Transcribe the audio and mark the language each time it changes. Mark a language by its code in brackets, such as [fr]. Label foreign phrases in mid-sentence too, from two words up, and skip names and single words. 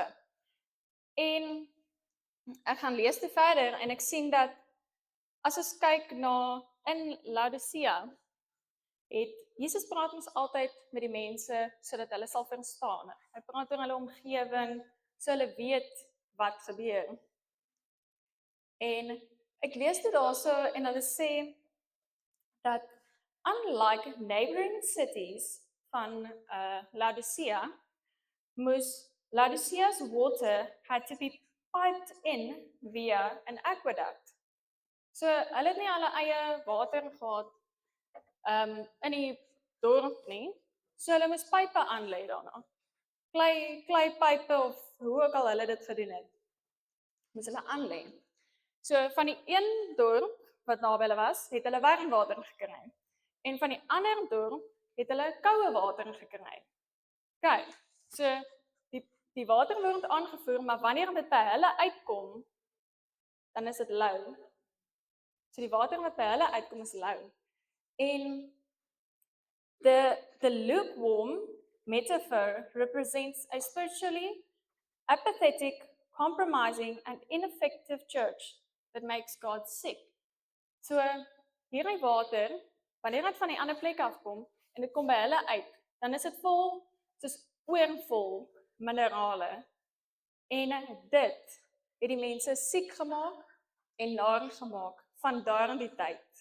[af] En ek gaan lees te verder, en ek sien dat, as ons kyk na, in Laodicea, het Jesus praat ons altyd met die mense, sodat hulle sal verstaan. Hy praat oor hulle omgewing, so hulle weet wat gebeur. En Ek lees dit daarso en hulle sê dat [en] unlike neighboring cities van Laodicea, Laodicea's water had to be piped in via an aqueduct. [af] So hulle het nie hulle eie water gehad in die dorp nie. So hulle moes pype aanlei daarna. Klei pype of hoe ook al hulle dit gedoen het. Moes hulle aanlei. So van die een dorp wat naby hulle was, het hulle warm water gekry. En van die ander dorp het hulle koue water gekry. Kyk, so die water word aangevoer, maar wanneer dit by hulle uitkom, dan is dit lou. So die water wat by hulle uitkom is lou. [en] En the lukewarm metaphor represents a spiritually apathetic, compromising and ineffective church that makes God sick. [af] So hierdie water, wanneer dit van die ander plek afkom en dit kom by hulle uit, dan is dit vol soos oorvol minerale. En dit het die mense siek gemaak en nar gemaak van daardie tyd.